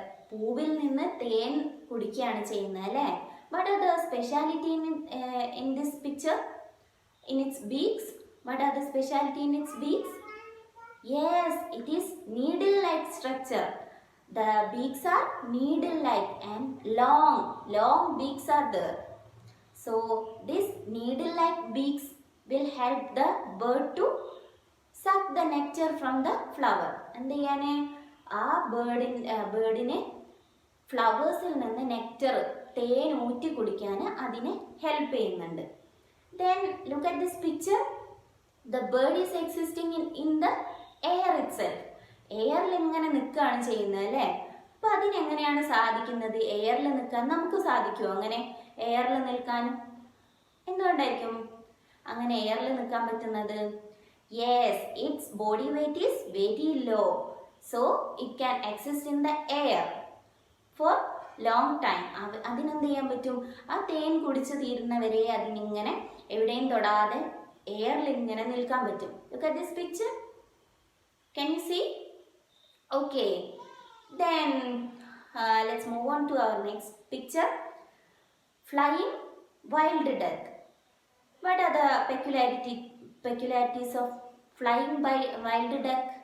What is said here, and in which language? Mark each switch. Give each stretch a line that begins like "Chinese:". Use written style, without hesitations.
Malayalam: പൂവിൽ നിന്ന് തേൻ കുടിക്കുകയാണ് ചെയ്യുന്നത് അല്ലേ?
English: What are the speciality in this picture? In its beaks. What are the speciality in its beaks? Yes, it is needle-like structure. The beaks are needle-like and long beaks are there. So this needle-like beaks will help the bird to suck the nectar from the flower.
Malayalam: എന്ത് ചെയ്യാൻ? ആ ബേർഡിനെ ഫ്ലവേഴ്സിൽ നിന്ന് nectar, തേൻ ഊറ്റി കുടിക്കാൻ അതിനെ help ചെയ്യുന്നുണ്ട്.
English: Then look at this picture. The bird is existing in the air itself.
Malayalam: എയറിൽ ഇങ്ങനെ നിൽക്കുകയാണ് ചെയ്യുന്നത് അല്ലേ? അപ്പം അതിനെങ്ങനെയാണ് സാധിക്കുന്നത്? എയറിൽ നിൽക്കാൻ നമുക്ക് സാധിക്കുമോ അങ്ങനെ എയറിൽ നിൽക്കാനും? എന്തുകൊണ്ടായിരിക്കും അങ്ങനെ എയറിൽ നിൽക്കാൻ പറ്റുന്നത്?
English: Yes, it's body weight is very low, so it can exist in the air for long time.
Malayalam: അതിനെന്ത് ചെയ്യാൻ പറ്റും? ആ തേൻ കുടിച്ച് തീരുന്നവരെ അതിനിങ്ങനെ എവിടെയും തൊടാതെ എയറിൽ ഇങ്ങനെ നിൽക്കാൻ പറ്റും.
English: Look at this picture. Can you see? Okay. Then let's move on to our next picture. Flying wild duck. What are the peculiarities of flying by wild duck?